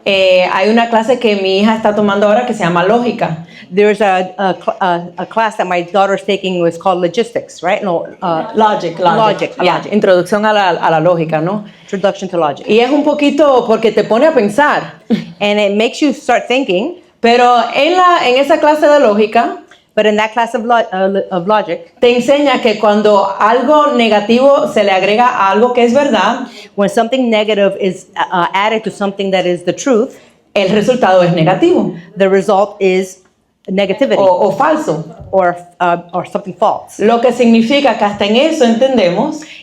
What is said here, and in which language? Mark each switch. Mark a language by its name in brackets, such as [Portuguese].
[Spanish] hay una clase que mi hija está tomando ahora que se llama lógica. [English] there's a class that my daughter's taking was called logistics, right? [Spanish] No, [English] Logic. Yeah. [Spanish] Introducción a la lógica, ¿no? [English] Introduction to logic. [Spanish] Y es un poquito porque te pone a pensar. [English] And it makes you start thinking, [Spanish] Pero en esa clase de lógica [English] but in that class of logic, [Spanish] te enseña que cuando algo negativo se le agrega a algo que es verdad, [English] when something negative is added to something that is the truth, [Spanish] el resultado es negativo [English] the result is negativity [Spanish] o falso. [English] or something false. [Spanish] Lo que significa que hasta en eso entendemos